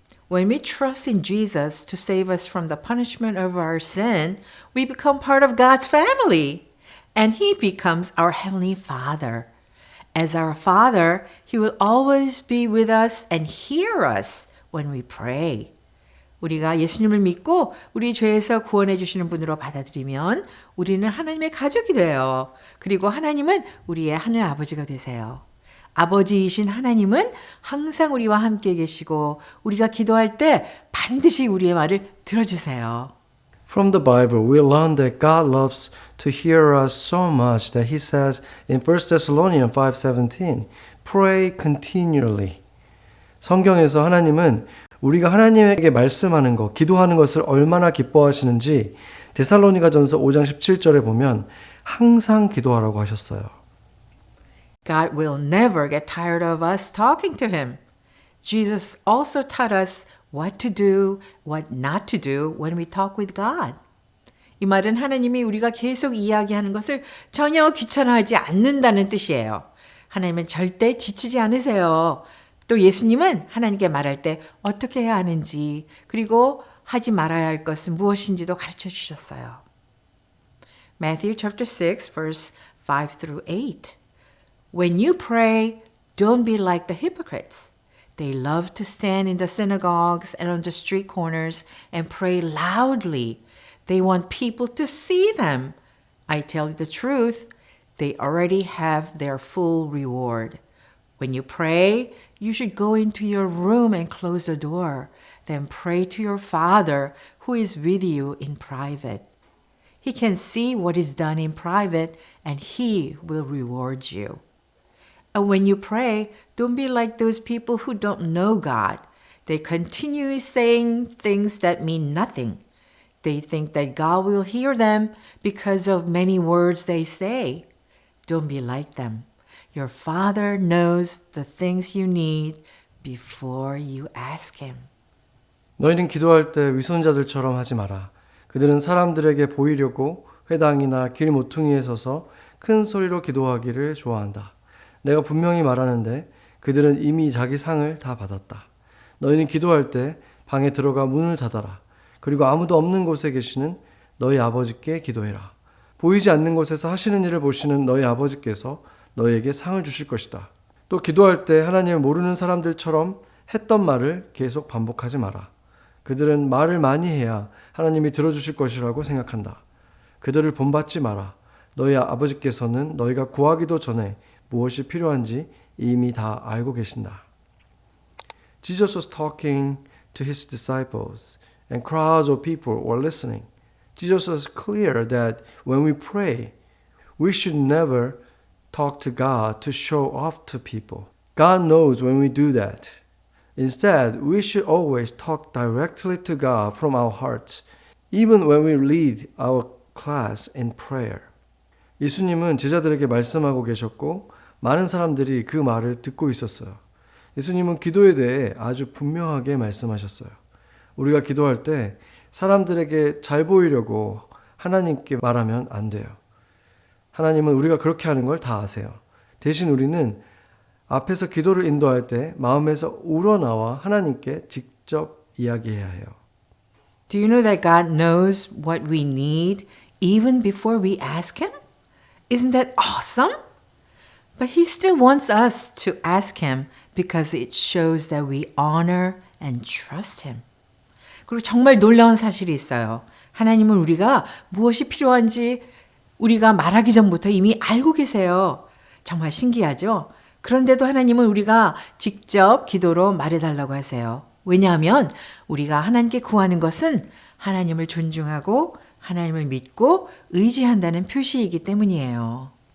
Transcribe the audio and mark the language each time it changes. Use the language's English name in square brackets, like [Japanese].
[English] When we trust in Jesus to save us from the punishment of our sin, we become part of God's family, and He becomes our Heavenly Father. As our Father, He will always be with us and hear us when we pray. [Korean] 우리가 예수님을 믿고 우리 죄에서 구원해 주시는 분으로 받아들이면 우리는 하나님의 가족이 돼요. 그리고 하나님은 우리의 하늘 아버지가 되세요. 아버지이신 하나님은 항상 우리와 함께 계시고 우리가 기도할 때 반드시 우리의 말을 들어주세요. [English] From the Bible, we learn that God loves to hear us so much that He says in 1 Thessalonians 5:17, Pray continually. [Korean] 성경에서 하나님은 우리가 하나님에게 말씀하는 것, 기도하는 것을 얼마나 기뻐하시는지 데살로니가전서 5장 17절에 보면 항상 기도하라고 하셨어요. [English] God will never get tired of us talking to him. Jesus also taught us what to do, what not to do when we talk with God. [Korean] 이 말은 하나님이 우리가 계속 이야기하는 것을 전혀 귀찮아하지 않는다는 뜻이에요. 하나님은 절대 지치지 않으세요. 또 예수님은 하나님께 말할 때 어떻게 해야 하는지, 그리고 하지 말아야 할 것은 무엇인지도 가르쳐 주셨어요. [English] Matthew chapter 6 verse 5 through 8. When you pray, don't be like the hypocrites. They love to stand in the synagogues and on the street corners and pray loudly. They want people to see them. I tell you the truth, they already have their full reward. When you pray, you should go into your room and close the door. Then pray to your Father who is with you in private. He can see what is done in private and He will reward you. And when you pray, don't be like those people who don't know God. They continue saying things that mean nothing. They think that God will hear them because of many words they say. Don't be like them. Your Father knows the things you need before you ask Him. [Korean] 너희는 기도할 때 위선자들처럼 하지 마라. 그들은 사람들에게 보이려고 회당이나 길 모퉁이에 서서 큰 소리로 기도하기를 좋아한다. 내가 분명히 말하는데 그들은 이미 자기 상을 다 받았다. 너희는 기도할 때 방에 들어가 문을 닫아라. 그리고 아무도 없는 곳에 계시는 너희 아버지께 기도해라. 보이지 않는 곳에서 하시는 일을 보시는 너희 아버지께서 너희에게 상을 주실 것이다. 또 기도할 때 하나님을 모르는 사람들처럼 했던 말을 계속 반복하지 마라. 그들은 말을 많이 해야 하나님이 들어주실 것이라고 생각한다. 그들을 본받지 마라. 너희 아버지께서는 너희가 구하기도 전에 무엇이 필요한지 이미 다 알고 계신다. [English] Jesus was talking to his disciples and crowds of people were listening. Jesus was clear that when we pray, we should never talk to God to show off to people. God knows when we do that. Instead, we should always talk directly to God from our hearts, even when we lead our class in prayer. [Korean] 예수님은 제자들에게 말씀하고 계셨고 많은 사람들이 그 말을 듣고 있었어요. 예수님은 기도에 대해 아주 분명하게 말씀하셨어요. 우리가 기도할 때 사람들에게 잘 보이려고 하나님께 말하면 안 돼요. 하나님은 우리가 그렇게 하는 걸 다 아세요. 대신 우리는 앞에서 기도를 인도할 때 마음에서 우러나와 하나님께 직접 이야기해야 해요. [English] Do you know that God knows what we need even before we ask Him? Isn't that awesome? But He still wants us to ask Him because it shows that we honor and trust Him. [Korean] 그리고 정말 놀라운 사실이 있어요. 하나님은 우리가 무엇이 필요한지 우리가 말하기 전부터 이미 알고 계세요. 정말 신기하죠? 그런데도 하나님은 우리가 직접 기도로 말해달라고 하세요. 왜냐하면 우리가 하나님께 구하는 것은 하나님을 존중하고 하나님을 믿고 의지한다는 표시이기 때문이에요.